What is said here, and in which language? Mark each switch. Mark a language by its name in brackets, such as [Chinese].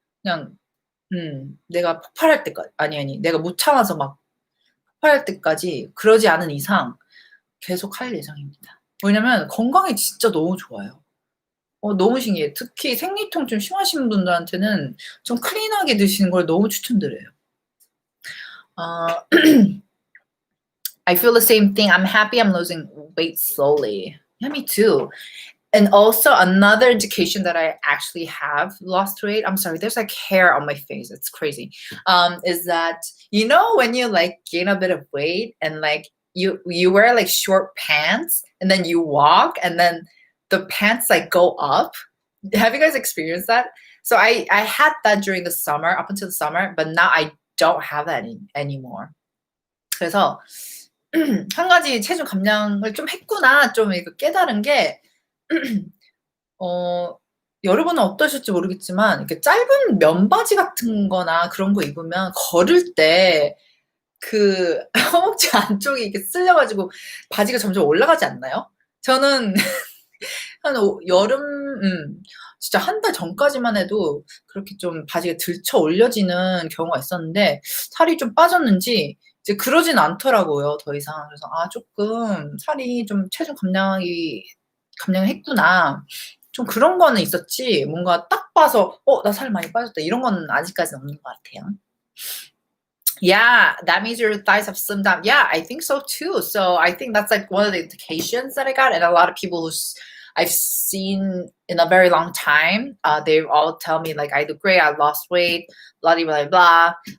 [Korean] 그냥 내가 폭발할 때까지, 아니 내가 못 참아서 막 폭발할 때까지, 그러지 않은 이상 계속 할 예정입니다. 왜냐면 건강에 진짜 너무 좋아요. 너무 신기해요. 특히 생리통 좀 심하신 분들한테는 좀 클린하게 드시는 걸 너무 추천드려요. [English] I feel the same thing. I'm happy I'm losing weight slowly. Yeah, me too. And also another indication that I actually have lost weight, I'm sorry, there's like hair on my face. It's crazy. Is that, when you like gain a bit of weight and like you wear like short pants and then you walk and then the pants like go up. Have you guys experienced that? So I had that during the summer, up until the summer, but now I don't have that anymore. [Korean] 그래서 한 가지 체중 감량을 좀 했구나, 좀 이거 깨달은 게, 여러분은 어떠실지 모르겠지만, 이렇게 짧은 면바지 같은 거나 그런 거 입으면 걸을 때 그 허벅지 안쪽이 이렇게 쓸려가지고 바지가 점점 올라가지 않나요? 저는 여름, 진짜 한 달 전까지만 해도 그렇게 좀 바지가 들쳐 올려지는 경우가 있었는데, 살이 좀 빠졌는지 이제 그러진 않더라고요, 더 이상. 그래서 조금 살이 좀 체중 감량했구나. 좀 그런 거는 있었지, 뭔가 딱 봐서 나 살 많이 빠졌다, 이런 거는 아직까지는 없는 것 같아요. [English] Yeah, that means your thighs have slimmed down. Yeah, I think so too. So I think that's like one of the indications that I got, and a lot of people I've seen in a very long time, they all tell me like I look great, I lost weight, blah blah blah.